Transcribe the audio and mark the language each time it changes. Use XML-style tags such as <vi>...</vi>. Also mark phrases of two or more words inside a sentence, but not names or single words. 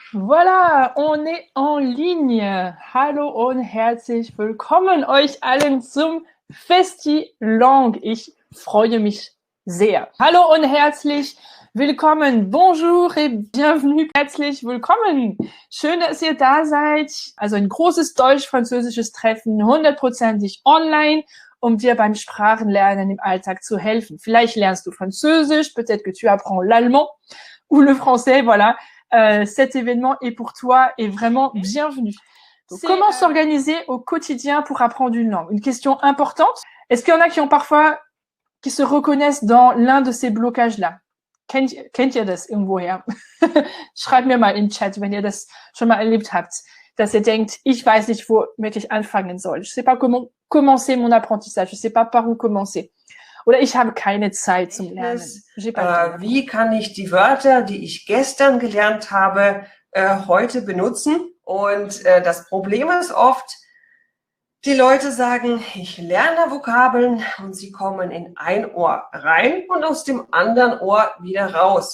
<fr>Voilà, on est en ligne.</fr> <de>Hallo und herzlich willkommen euch allen zum Festi-Lang. Ich freue mich sehr. Hallo und herzlich willkommen.</de> <fr>Bonjour et bienvenue.</fr> <de>Herzlich willkommen. Schön, dass ihr da seid. Also ein großes deutsch-französisches Treffen, 100%ig online, um dir beim Sprachenlernen im Alltag zu helfen. Vielleicht lernst du Französisch,</de> <fr>peut-être que tu apprends l'allemand ou le français, voilà. Cet événement est pour toi et vraiment bienvenue. Donc, comment s'organiser au quotidien pour apprendre une langue? Une question importante. Est-ce qu'il y en a qui se reconnaissent dans l'un de ces blocages-là?</fr> <de>Kennt ihr das irgendwoher? Schreibt mir mal im Chat, wenn ihr das schon mal erlebt habt, dass ihr denkt, ich weiß nicht, wo wirklich anfangen soll.</de> <fr>Je sais pas comment commencer mon apprentissage. Je sais pas par où commencer.</fr> <de>Oder ich habe keine Zeit zum Lernen. Wie kann ich die Wörter, die ich gestern gelernt habe, heute benutzen? Und das Problem ist oft, die Leute sagen, ich lerne Vokabeln und sie kommen in ein Ohr rein und aus dem anderen Ohr wieder raus.</de>